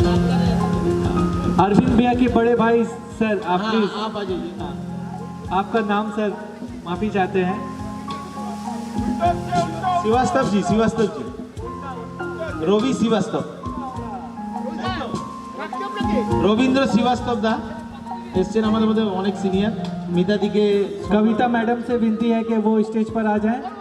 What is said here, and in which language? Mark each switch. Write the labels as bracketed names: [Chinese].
[Hindi] अरविंद भैया के बड़े भाई सर, आप प्लीज आप आ जाइए। आपका नाम सर माफी चाहते हैं। [Bangla] শ্রীবাস্তব জি, শ্রীবাস্তব জি, রবি শ্রীবাস্তব, রবীন্দ্র শ্রীবাস্তব দা এসছেন আমাদের মধ্যে, অনেক সিনিয়র। মিতা দিকে [Hindi] कविता मैडम से विनती है कि वो स्टेज पर आ जाएं।